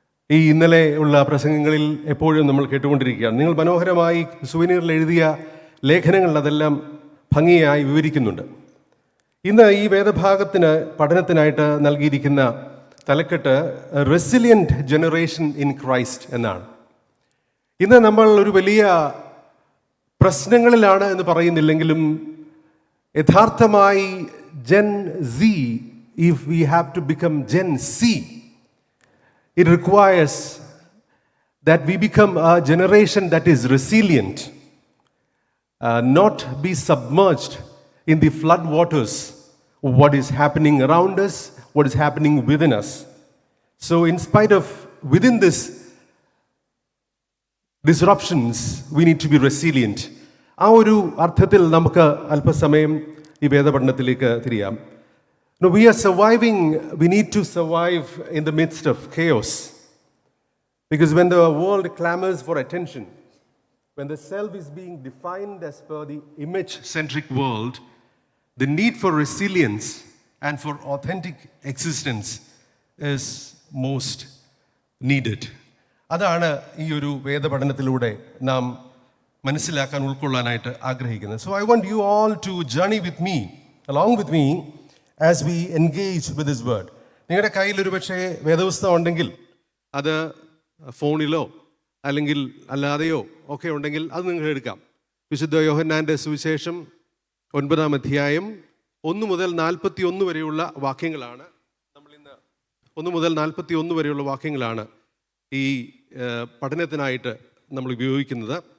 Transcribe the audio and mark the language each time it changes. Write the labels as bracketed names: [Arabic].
[Malayalam] ഈ ഇന്നലെ ഉള്ള പ്രസംഗങ്ങളിൽ എപ്പോഴും നമ്മൾ കേട്ടുകൊണ്ടിരിക്കുകയാണ്. നിങ്ങൾ മനോഹരമായി സുവനീറിൽ എഴുതിയ ലേഖനങ്ങളിൽ അതെല്ലാം ഭംഗിയായി വിവരിക്കുന്നുണ്ട്. ഇന്ന് ഈ വേദഭാഗത്തിന് പഠനത്തിനായിട്ട് നൽകിയിരിക്കുന്ന തലക്കെട്ട് റെസിലിയൻറ്റ് ജനറേഷൻ ഇൻ ക്രൈസ്റ്റ് എന്നാണ്. ഇന്ന് നമ്മൾ ഒരു വലിയ പ്രശ്നങ്ങളിലാണ് എന്ന് പറയുന്നില്ലെങ്കിലും യഥാർത്ഥമായി [English] Gen Z, if we have to become Gen Z, it requires that we become a generation that is resilient, not be submerged in the flood waters of what is happening around us, what is happening within us. So in spite of within this disruptions, we need to be resilient. [Malayalam] ആ ഒരു അർത്ഥത്തിൽ നമുക്ക് അല്പസമയം ഈ വേദപഠനത്തിലേക്ക് തിരിയാം. [English] No, we are surviving, we need to survive in the midst of chaos. Because when the world clamors for attention, when the self is being defined as per the image-centric world, the need for resilience and for authentic existence is most needed. [Malayalam] അതാണ് ഈ ഒരു വേദപഠനത്തിലൂടെ നാം മനസ്സിലാക്കാൻ ഉൾക്കൊള്ളാനായിട്ട് ആഗ്രഹിക്കുന്നത്. [English] So I want you all to journey with me, along with me, as we engage with this word. [Malayalam] നിങ്ങളുടെ കയ്യിൽ ഒരു പക്ഷേ വേദപുസ്തകം ഉണ്ടെങ്കിൽ അത് ഫോണിലോ അല്ലെങ്കിൽ അല്ലാതെയോ ഒക്കെ ഉണ്ടെങ്കിൽ അത് നിങ്ങൾക്ക് എടുക്കാം. വിശുദ്ധ യോഹന്നാൻ്റെ സുവിശേഷം 9-ാം അധ്യായം 1 മുതൽ 41 വരെയുള്ള വാക്യങ്ങളാണ് നമ്മളിന്ന് 1 മുതൽ 41 വരെയുള്ള വാക്യങ്ങളാണ് ഈ പഠനത്തിനായിട്ട് നമ്മൾ ഉപയോഗിക്കുന്നത്.